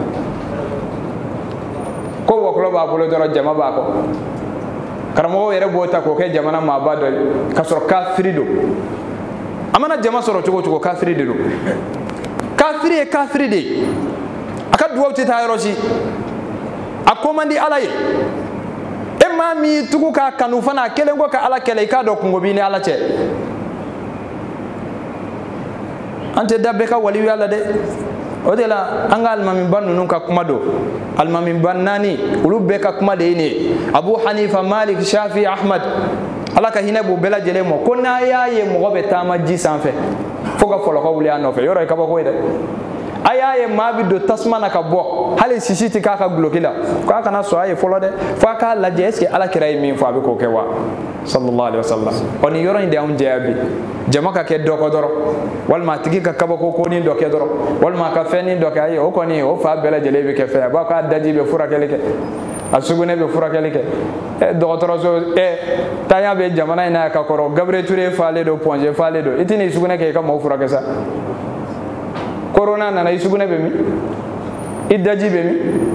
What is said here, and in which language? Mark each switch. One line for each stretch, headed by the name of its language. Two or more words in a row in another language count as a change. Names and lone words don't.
Bambara: ko wɔkulɔ b'a bolo dɔrɔn jama b'a kɔ karamɔgɔw yɛrɛ b'o ta k'o kɛ jamana maaba dɔ ye k'a sɔrɔ kafiri don a mana jama sɔrɔ cogo o cogo kafiri de don kafiri ye kafiri de ye a ka duwawu tɛ taa yɔrɔ si a ko man di ala ye e maa min y'i tugu k'a kanu fana a kelen ko ka ala kɛlɛ i k'a dɔn kungo b'i ni ala cɛ an tɛ da bɛɛ ka waliya la dɛ o de la an ka alimamiba ninnu ka kuma don alimamiba naani olu bɛɛ ka kuma de ye nin ye abu hanifa malik shafi ahmad ala ka hinɛ b'u bɛɛ lajɛlen ma ko n'a y'a ye mɔgɔ bɛ taama ji sanfɛ fo ka fɔlɔkɔ wuli a nɔfɛ yɔrɔ ye kabako ye dɛ a y'a ye maa bɛ don tasuma na ka bɔ hali sisi tɛ k'a ka guloki la k'a kana sɔn a ye fɔlɔ dɛ fo a k'a lajɛ
French: est ce que
Bambara: ala kira ye min fɔ a bɛ k'o kɛ wa
Arabic: صلى الله عليه وسلم
Bambara: ɔ nin yɔrɔ in de y'anw jɛya bi jama ka kɛ dɔ kɔ dɔrɔn walima a tigi ka kabako konin dɔ kɛ dɔrɔn walima a ka fɛnnin dɔ kɛ ayi o kɔni o fa bɛɛ lajɛlen bɛ kɛ fɛn ye a b'a k'a daji bɛ furakɛli kɛ a sugunɛ bɛ furakɛli kɛ dɔgɔtɔrɔso tanya bɛ jamana in na ka kɔrɔ Gabriel Ture falen don Ponge falen don i tɛ n'i sugunɛ kɛ i ka maaw furakɛ sa corona nana i sugunɛ bɛ min i daji bɛ min